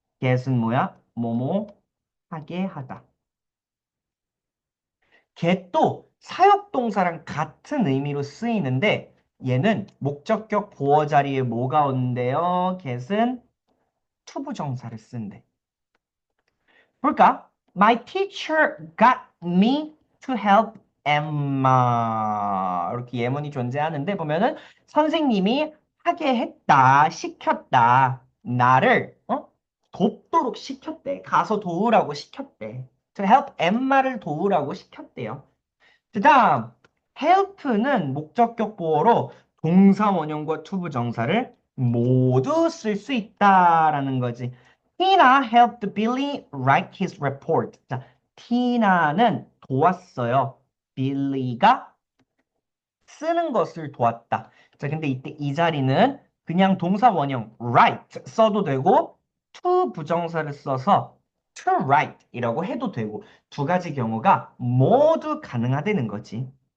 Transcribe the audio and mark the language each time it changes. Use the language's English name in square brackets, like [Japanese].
[Korean] get은 뭐야? 뭐뭐 하게 하다. get도 사역동사랑 같은 의미로 쓰이는데 얘는 목적격 보어 자리에 뭐가 온대요? get은 투부정사를 쓴대. 볼까? [English] My teacher got me to help Emma. [Korean] 이렇게 예문이 존재하는데 보면은 선생님이 하게 했다, 시켰다. 나를 돕도록 시켰대. 가서 도우라고 시켰대. [English] To help Emma [Korean] 를 도우라고 시켰대요. 그 다음, help는 목적격 보어로 동사 원형과 투부정사를 모두 쓸 수 있다라는 거지. [English] Tina helped Billy write his report. [Korean] 자, 티나는 도왔어요. 빌리가 쓰는 것을 도왔다. 자, 근데 이때 이 자리는 그냥 동사 원형 write 써도 되고 to 부정사를 써서 to write 이라고 해도 되고 두 가지 경우가 모두 가능하다는 거지.